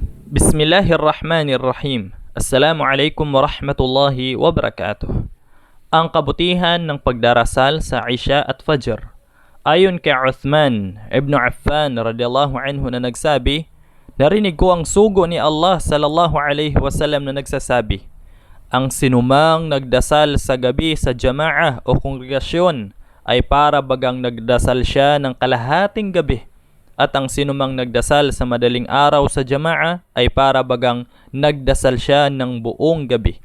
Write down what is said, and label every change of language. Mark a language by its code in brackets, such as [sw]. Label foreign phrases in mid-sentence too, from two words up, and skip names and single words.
[ar] بسم الله الرحمن الرحيم السلام عليكم ورحمة الله وبركاته. [tl] Ang kabutihan ng pagdarasal sa Isha at Fajr. Ayon kay Uthman ibn Affan [ar] رضي الله عنه [tl] na nagsabi, narinig ko ang sugo ni Allah [ar] صلى الله عليه وسلم [tl] na nagsasabi, ang sinumang nagdasal sa gabi sa jama'ah o kongregasyon ay para bagang nagdasal siya ng kalahating gabi. At ang sinumang nagdasal sa madaling araw sa jama'a ay para bagang nagdasal siya ng buong gabi.